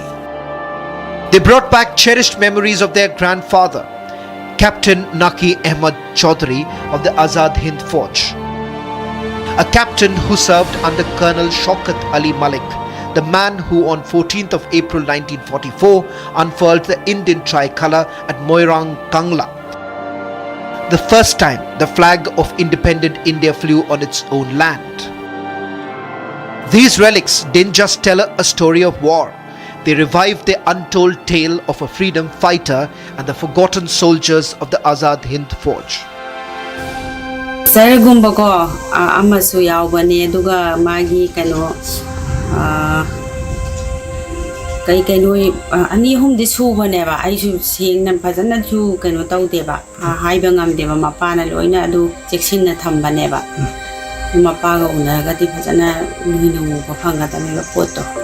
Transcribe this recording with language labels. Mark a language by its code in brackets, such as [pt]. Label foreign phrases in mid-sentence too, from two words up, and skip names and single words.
[en] They brought back cherished memories of their grandfather, Captain Naki Ahmad Chaudhary of the Azad Hind Fauj, a captain who served under Colonel Shaukat Ali Malik, the man who on 14th of April 1944 unfurled the Indian tricolour at Moirang Kangla, the first time the flag of independent India flew on its own land. These relics didn't just tell a story of war, they revived the untold tale of a freedom fighter and the forgotten soldiers of the Azad Hind Fauj. [mni] ꯁꯔꯒꯨꯝꯕ ꯀꯣ ꯑꯃꯁꯨ ꯌꯥꯎꯕꯅꯦ ꯑꯗꯨꯒ ꯃꯥꯒꯤ ꯀꯩꯅꯣ ꯀꯩꯅꯣ ꯑꯅꯤ ꯑꯍꯨꯝꯗꯤ ꯁꯨꯕꯅꯦꯕ ꯑꯩꯁꯨ ꯁꯦꯡꯅ ꯐꯖꯅꯁꯨ ꯀꯩꯅꯣ ꯇꯧꯗꯦꯕ ꯍꯥꯏꯕ ꯉꯝꯗꯦꯕ ꯃꯄꯥꯅ ꯂꯣꯏꯅ ꯑꯗꯨ ꯆꯦꯛꯁꯤꯟꯅ ꯊꯝꯕꯅꯦꯕ ꯃꯄꯥꯒ ꯎꯅꯔꯒꯗꯤ ꯐꯖꯅ ꯅꯣꯏꯅ ꯎꯕ ꯐꯪꯒꯗꯕꯅꯦꯕ ꯄꯣꯠꯇꯣ